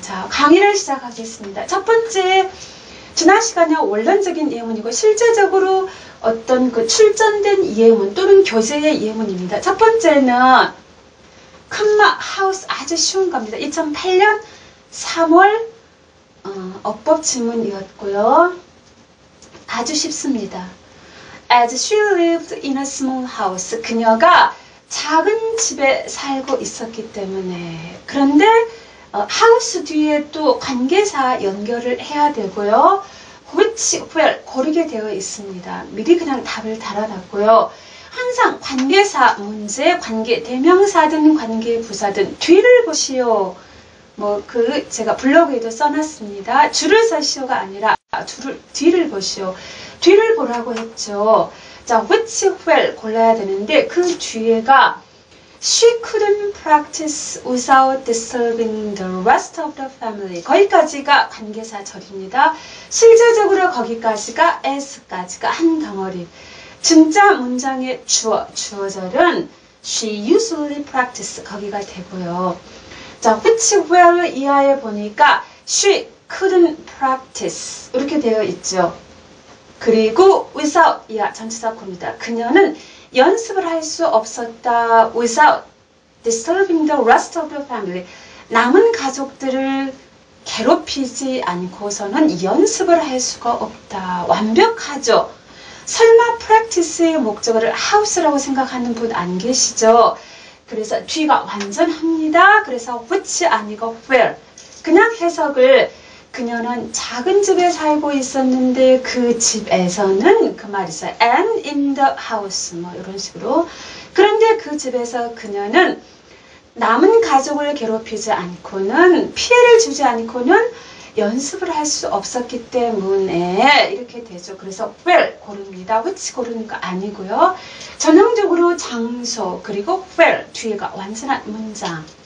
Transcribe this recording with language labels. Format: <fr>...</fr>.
<ko>자, 강의를 시작하겠습니다. 첫 번째, 지난 시간에 원론적인 예문이고 실제적으로 어떤 그 출전된 예문 또는 교재의 예문입니다. 첫 번째는 컴마 하우스, 아주 쉬운 겁니다. 2008년 3월 어법 지문이었고요. 아주 쉽습니다.</ko> <en>As she lived in a small house,</en> <ko>그녀가 작은 집에 살고 있었기 때문에. 그런데 하우스 뒤에 또 관계사 연결을 해야 되고요. which, where 고르게 되어 있습니다. 미리 그냥 답을 달아놨고요. 항상 관계사 문제, 관계 대명사든 관계 부사든 뒤를 보시오. 제가 블로그에도 써놨습니다. 줄을 서시오가 아니라 뒤를 보시오. 뒤를 보라고 했죠.</ko> <en>자, which where</en> <ko>골라야 되는데 그 뒤에가</ko> <en>She couldn't practice without disturbing the rest of the family.</en> <ko>거기까지가 관계사절입니다. 실제적으로 거기까지가 as까지가 한 덩어리. 진짜 문장의 주어절은</ko> <en>she usually practice</en> <ko>거기가 되고요. 자, which where 이하에 보니까</ko> <en>she couldn't practice</en> <ko>이렇게 되어 있죠. 그리고 without 이하 전치사 코입니다. 그녀는 연습을 할 수 없었다.</ko> <en>without disturbing the rest of the family.</en> <ko>남은 가족들을 괴롭히지 않고서는 연습을 할 수가 없다. 완벽하죠. 설마 practice의 목적어를 house라고 생각하는 분 안 계시죠? 그래서 뒤가 완전합니다. 그래서 which 아니고 where. 그냥 해석을 그녀는 작은 집에 살고 있었는데 그 집에서는 그 말이죠.</ko> <en>and in the house</en> <ko>뭐 이런 식으로. 그런데 그 집에서 그녀는 남은 가족을 괴롭히지 않고는 피해를 주지 않고는 연습을 할 수 없었기 때문에 이렇게 되죠. 그래서 where 고릅니다. which 고르는 거 아니고요. 전형적으로 장소 그리고 where 뒤에가 완전한 문장.</ko>